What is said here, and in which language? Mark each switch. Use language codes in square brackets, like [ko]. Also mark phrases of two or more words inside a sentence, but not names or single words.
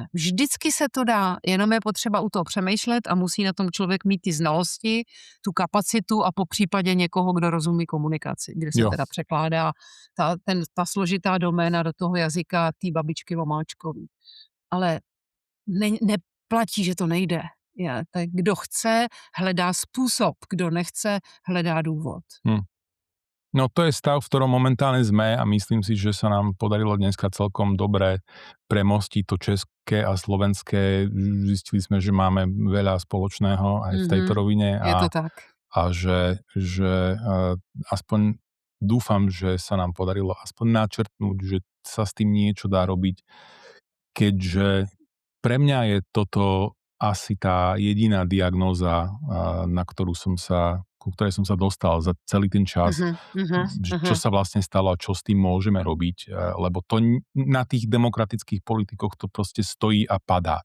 [cs] Vždycky se to dá, jenom je potřeba u toho přemýšlet a musí na tom člověk mít ty znalosti, tu kapacitu a po případě někoho, kdo rozumí komunikaci, kde se teda překládá ta složitá doména do toho jazyka té babičky Vomáčkový. Ale neplatí, že to nejde. Tak kdo chce, hledá způsob, kdo nechce, hledá důvod. [sk] No to je stav, v ktorom momentálne sme a myslím si, že sa nám podarilo dneska celkom dobre premostiť to české a slovenské. Zistili sme, že máme veľa spoločného aj v tejto rovine. Je to tak. A že aspoň dúfam, že sa nám podarilo aspoň načrtnúť, že sa s tým niečo dá robiť, keďže pre mňa je toto asi tá jediná diagnóza, ku ktorej som sa dostal za celý ten čas, čo sa vlastne stalo a čo s tým môžeme robiť, lebo to na tých demokratických politikoch to proste stojí a padá.